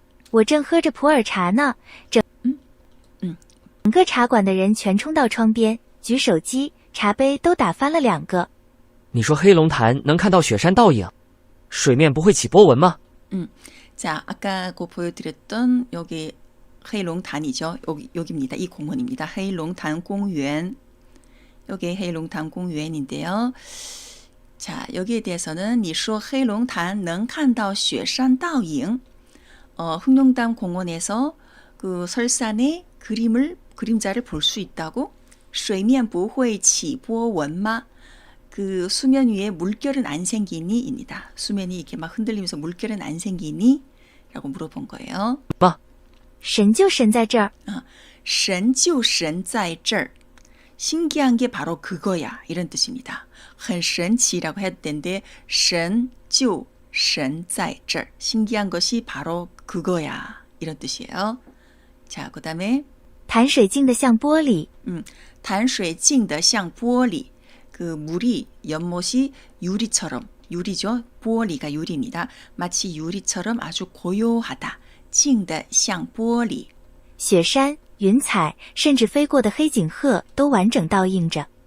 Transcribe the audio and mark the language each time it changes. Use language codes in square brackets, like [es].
[zh] 我正喝着普洱茶呢，整个茶馆的人全冲到窗边，举手机，茶杯都打翻了2个。你说黑龙潭能看到雪山倒影，水面不会起波纹吗？ [ko] 자, 아까 그 보여드렸던 여기 헤이롱단이죠. 여기입니다. 이 공원입니다. 헤이롱단 공원. 여기 헤이롱단 공원인데요. 자, 여기에 대해서는 [zh] 你说黑龙潭能看到雪山倒影. [ko] 흑룡담 공원에서 그 설산의 그림자를 볼 수 있다고? [zh] 水面不会起波纹吗? [ko] 그 수면 위에 물결은 안 생기니입니다. 수면이 이렇게 막 흔들리면서 물결은 안 생기니? 라고 물어본 거예요. [zh] 神就神在这儿。神就神在这儿. [ko] 신기한 게 바로 그거야. 이런 뜻입니다. [zh] 很神奇 [ko] 라고 해야 되는데 [zh] 神就神在这儿. [ko] 신기한 것이 바로 그거야. 이런 뜻이에요. 자, 그 다음에 [zh] 潭水静得像玻璃。潭水静得像玻璃. [ko] 그 물이 연못이 유리처럼, 유리죠. 玻璃가 유리입니다. 마치 유리처럼 아주 고요하다. [zh] 静得像玻璃. 雪山、云彩，甚至飞过的黑颈鹤都完整倒映着。